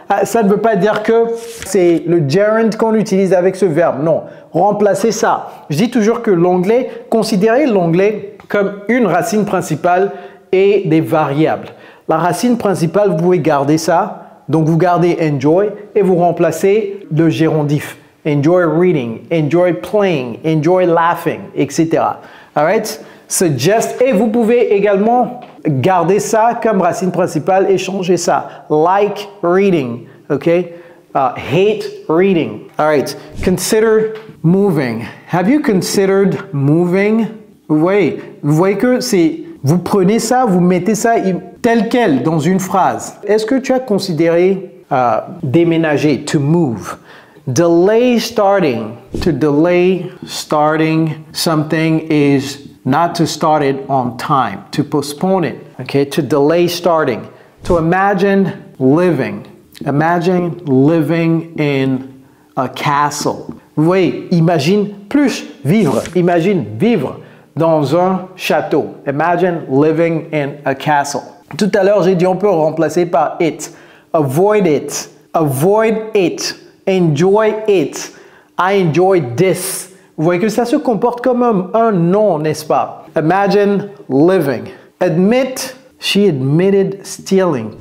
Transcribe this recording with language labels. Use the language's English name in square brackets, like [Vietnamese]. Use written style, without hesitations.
[French] Ça ne veut pas dire que c'est le gerund qu'on utilise avec ce verbe. Non, remplacez ça. Je dis toujours que l'anglais, considérez l'anglais comme une racine principale et des variables. La racine principale, vous pouvez garder ça. Donc, vous gardez enjoy et vous remplacez le gérondif. [English] Enjoy reading, enjoy playing, enjoy laughing, etc. Alright? Suggest. [French] Et vous pouvez également garder ça comme racine principale et changer ça. [English] Like reading. OK? Hate reading. Alright. Consider moving. Have you considered moving? [French] Vous voyez que c'est... Vous prenez ça, vous mettez ça tel quel dans une phrase. Est-ce que tu as considéré déménager, [English] to move? Delay starting. To delay starting something is not to start it on time. To postpone it. Okay? To delay starting. To imagine living. Imagine living in a castle. [French] Vous voyez, imagine plus vivre. Imagine vivre dans un château. [English] Imagine living in a castle. [French] Tout à l'heure, j'ai dit on peut remplacer par it. [English] Avoid it. Avoid it. Enjoy it. I enjoy this. [French] Vous voyez que ça se comporte comme un nom, n'est-ce pas? [English] Imagine living. Admit. She admitted stealing.